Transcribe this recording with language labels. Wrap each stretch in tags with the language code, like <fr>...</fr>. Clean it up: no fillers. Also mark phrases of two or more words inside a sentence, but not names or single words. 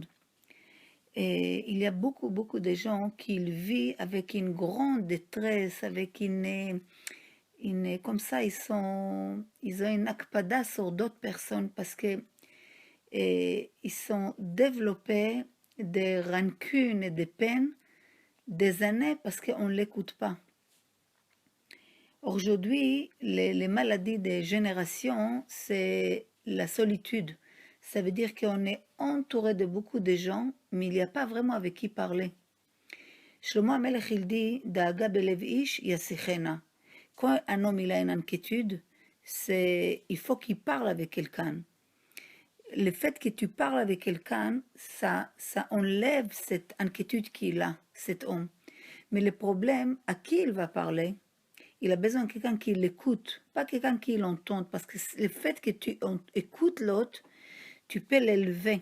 <fr>Et il y a beaucoup de gens qui vivent avec une grande détresse, avec comme ça, ils ont une akpada sur d'autres personnes parce que ils sont développés des rancunes et des peines des années parce qu'on ne l'écoute pas. Aujourd'hui, les maladies des générations, c'est la solitude. Ça veut dire qu'on est entouré de beaucoup de gens, mais il n'y a pas vraiment avec qui parler. Shlomo HaMelech, il dit,</fr> <he>Da'aga belev ish yasichena.</he> <fr>Quand un homme il a une inquiétude, il faut qu'il parle avec quelqu'un. Le fait que tu parles avec quelqu'un, ça enlève cette inquiétude qu'il a, cet homme. Mais le problème, à qui il va parler? Il a besoin de quelqu'un qui l'écoute, pas quelqu'un qui l'entende, parce que le fait que tu écoutes l'autre, tu peux l'élever.</fr>